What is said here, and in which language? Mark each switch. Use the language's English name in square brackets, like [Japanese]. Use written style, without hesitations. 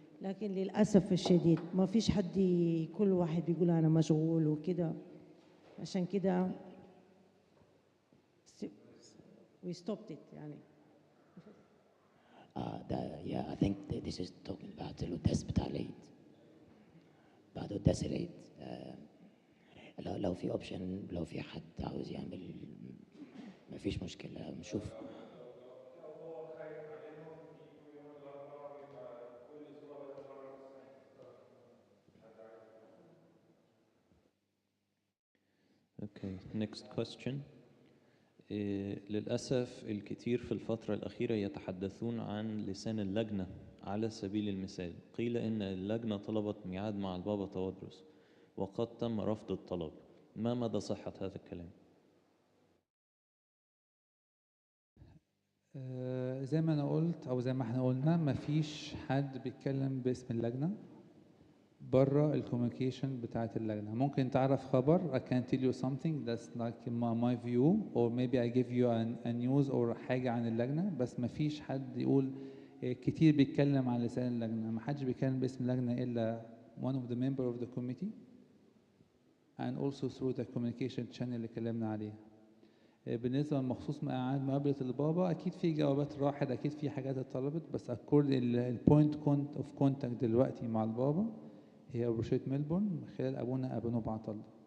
[Arabic] لكن للأسف الشديد ما فيش حد كل واحد بيقول أنا مشغول وكده، عشان كده [English] we stopped it [Arabic] يعني. [English] Yeah, I think this is talking about [Arabic] القداس بتاع العيد. بعد قداس العيد لو في اوبشن، لو في حد عاوز يعمل ما فيش مشكلة نشوف. [English] Okay, next question. [Arabic] للأسف الكثير في الفترة الأخيرة يتحدثون عن لسان اللجنة. على سبيل المثال قيل إن اللجنة طلبت ميعاد مع البابا تودرس وقد تم رفض الطلب. ما مدى صحة هذا الكلام؟ زي ما أنا قلت أو زي ما احنا قلنا مفيش حد بيتكلم باسم اللجنة بره الكوميونيكيشن بتاعت اللجنة. ممكن تعرف خبر [English] I can tell you something that's like my view or maybe I give you a news or [Arabic] حاجة عن اللجنة، بس مفيش حد يقول كتير بيتكلم عن لسان اللجنة. ما حدش بيتكلم باسم اللجنة إلا [English] one of the member of the committee and also through the communication channel [Arabic] اللي اتكلمنا عليها. بالنسبة لمخصوص مقابلة البابا أكيد في جوابات راحت، أكيد في حاجات اتطلبت، بس البوينت اوف كونتاكت دلوقتي مع البابا هي أبروشية ميلبورن من خلال أبونا بعت الله.